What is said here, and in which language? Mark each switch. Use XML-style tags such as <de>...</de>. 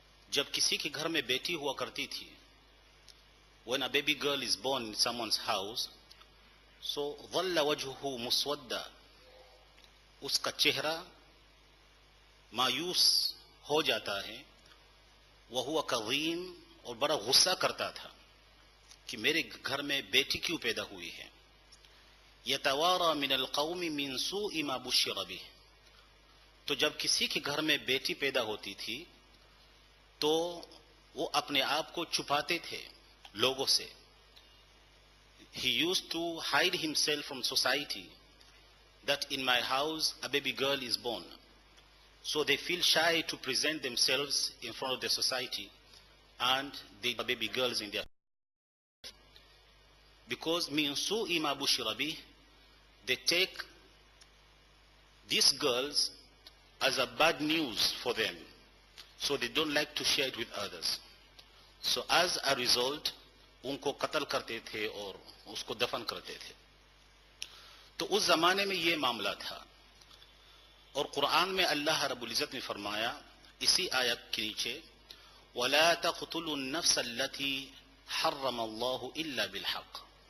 <ur>جب کسی کے گھر میں بیٹی ہوا کرتی تھی،</ur> <en>when a baby girl is born in someone's house, so</en> <ar>ظَلَّ وَجْهُهُ مُسْوَدًّا،</ar> <ur>اس کا چہرہ مایوس ہو جاتا ہے،</ur> <ar>وَهُوَ كَظِيمٌ،</ar> <ur>اور بڑا غصہ کرتا تھا کہ میرے گھر میں بیٹی کیوں پیدا ہوئی ہے.</ur> <ar>يَتَوَارَى مِنَ الْقَوْمِ مِنْ سُوءِ مَا بُشِّرَ بِهِ.</ar> <ur>تو جب کسی کے گھر میں بیٹی پیدا ہوتی تھی تو وہ اپنے آپ کو چھپاتے تھے لوگوں سے.</ur> <en>He used to hide himself from society that in my house a baby girl is born. So they feel shy to present themselves in front of the society and the baby girls in their, because</en> <ar>min su'i ma bushira bih,</ar> <en>they take these girls as a bad news for them, so they don't like to share it with others. So as a result</en> <ur>ان کو قتل کرتے تھے اور اس کو دفن کرتے تھے. تو اس زمانے میں یہ معاملہ تھا. اور قرآن میں اللہ رب العزت نے فرمایا اسی آیت کے نیچے</ur> <ar>وَلَا تَقْتُلُوا النَّفْسَ الَّتِي حَرَّمَ اللَّهُ إِلَّا بِالْحَقِّ.</ar>